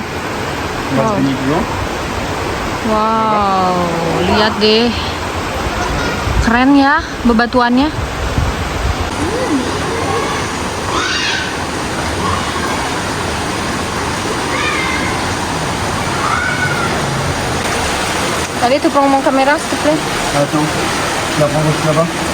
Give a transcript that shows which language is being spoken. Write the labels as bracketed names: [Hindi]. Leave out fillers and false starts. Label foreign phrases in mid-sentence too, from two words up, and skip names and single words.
[Indonesian] Wow. Wow, lihat deh. Keren ya bebatuannya. Tadi tuh [French] prends kamera, s'il te plaît. Attends, tu la prends aussi là-bas.